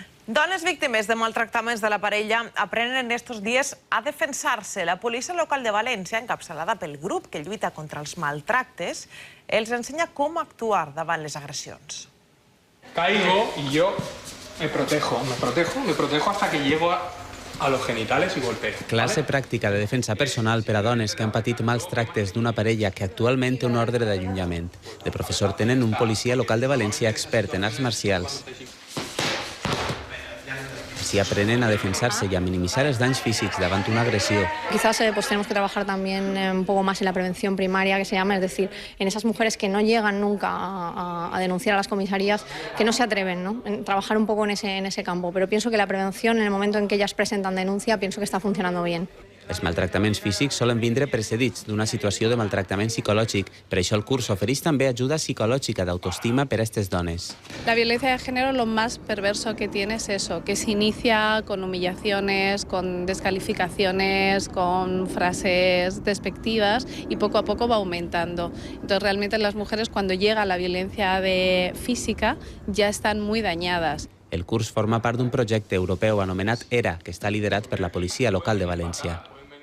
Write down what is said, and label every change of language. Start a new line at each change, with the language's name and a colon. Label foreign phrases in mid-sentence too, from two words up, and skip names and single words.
Catalan: Dones víctimes de maltractaments de la parella aprenen
Spanish: estos días
Catalan: a defensar-se. La policia local de València, encapçalada pel grup que lluita contra els maltractes, els ensenya com actuar davant les agressions.
Spanish: Caigo y yo me protejo hasta que llego a los genitales y golpeo.
Catalan: Classe pràctica de defensa personal per a dones que han patit mals tractes d'una parella que actualment té una ordre d'allunyament. De professor tenen un policia local de València expert en arts marcials.
Spanish: Así
Catalan: aprenen a defensarse
Spanish: y a minimizar los daños físicos davant una agresión. Quizás tenemos que trabajar también un poco más en la prevención primaria, que se llama, es decir, en esas mujeres que no llegan nunca a denunciar a las comisarías, que no se atreven, ¿no? Trabajar un poco en ese campo, pero pienso que la prevención, en el momento en que ellas presentan denuncia, pienso que está funcionando bien.
Catalan: Els maltractaments físics solen vindre precedits d'una situació de maltractament psicològic. Per això el curs ofereix també ajuda psicològica d'autoestima per a aquestes dones.
Spanish: La violencia de género, lo más perverso que tiene es eso, que se inicia con humillaciones, con descalificaciones, con frases despectivas y poco a poco va aumentando. Entonces realmente las mujeres, cuando llega la violencia física, ya están muy dañadas.
Catalan: El curs forma part d'un projecte europeu anomenat ERA, que està liderat per la policia local de València.